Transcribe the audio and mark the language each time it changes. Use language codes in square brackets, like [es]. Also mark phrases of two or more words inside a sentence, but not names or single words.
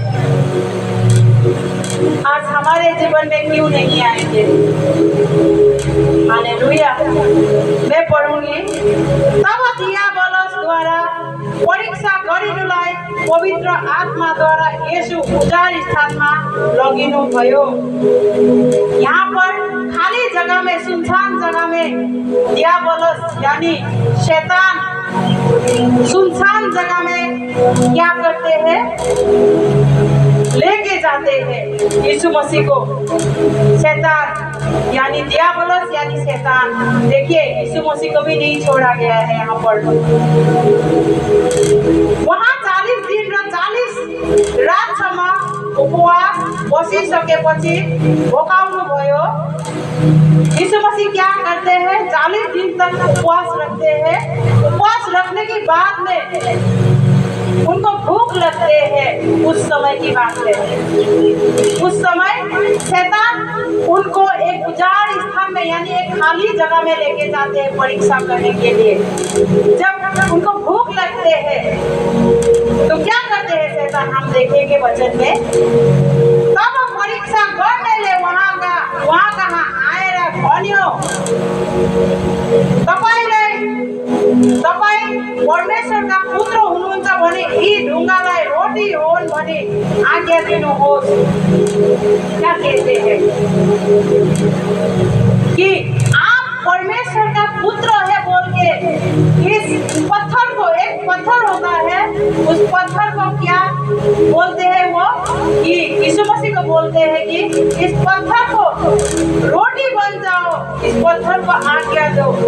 [hi] आज हमारे जीवन में क्यों नहीं आएंगे? हालेलुया। मैं पढ़ूंगी। [ne] तब दियाबलस द्वारा परीक्षा गरिनुलाई पवित्र आत्मा द्वारा यीशु उजाड स्थानमा लगिनुभयो। [hi] यहाँ पर खाली जगह में, सुनसान जगह में दियाबलस यानी शैतान सुनसान जगह में क्या करते हैं? लेके जाते हैं यीशु मसीह को। शैतान यानी दियाबलस यानी शैतान। देखिए यीशु मसीह को भी नहीं छोड़ा गया है। [ne] यहाँ पर वहाँ 40 दिन र 40 रातसम्म उपवास बसिसकेपछि भोकाउनु भयो। [hi] यीशु मसीह क्या करते हैं? 40 दिन तक उपवास रखते हैं। उपवास रखने के बाद में उनको भूख लगते हैं। उस समय की बात है। उस समय शैतान उनको एक उजाड़ स्थान में यानी एक खाली जगह में लेके जाते हैं परीक्षा करने के लिए। जब उनको भूख लगते हैं तो क्या करते हैं शैतान? हम देखेंगे वचन में। [ne] तब परीक्षा करने ले वहाँ कहाँ आएर भन्यो, तपाईं परमेश्वरका पुत्र हुनुहुन्छ भने यी ढुङ्गालाई रोटी होन् भने आज्ञा दिनुहोस्। [hi] क्या कहते हैं कि आप परमेश्वर का पुत्र है बोल के इस पत्थर को, एक पत्थर होता है, उस पत्थर को क्या बोलते हैं? वो कि यीशु मसीह को बोलते हैं कि इस पत्थर को रोटी बन जाओ, इस पत्थर को आज्ञा दो।